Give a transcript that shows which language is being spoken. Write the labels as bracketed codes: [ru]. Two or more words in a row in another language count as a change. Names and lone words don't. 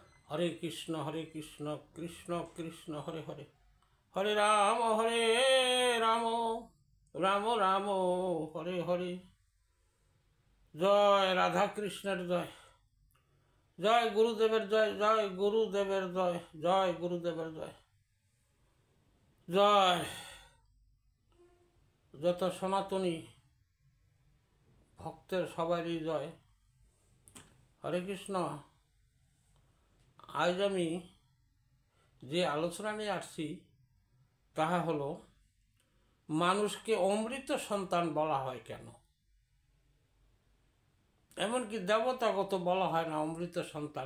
[bn] हरे कृष्ण कृष्ण कृष्ण हरे हरे, हरे राम राम राम हरे हरे। জয় রাধা কৃষ্ণের জয়, জয় গুরুদেবের জয়, জয় গুরুদেবের জয়, জয় গুরুদেবের জয়, জয় যত সনাতনী ভক্তের সবারই জয়। হরে কৃষ্ণ। আজ আমি যে আলোচনা নিয়ে আসছি তাহা হলো মানুষকে অমৃত সন্তান বলা হয় কেন, এমনকি দেবতাগত বলা হয় না অমৃত সন্তান।